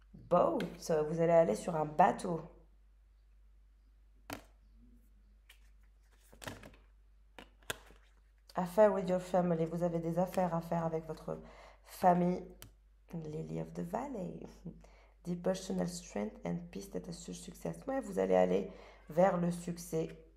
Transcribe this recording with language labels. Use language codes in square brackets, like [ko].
[fr] Boat, vous allez aller sur un bateau. [en] Affair with your family, [fr] vous avez des affaires à faire avec votre famille. [en] Lily of the Valley. Deep personal strength and peace that assure success. [fr] Ouais, vous allez aller vers le succès.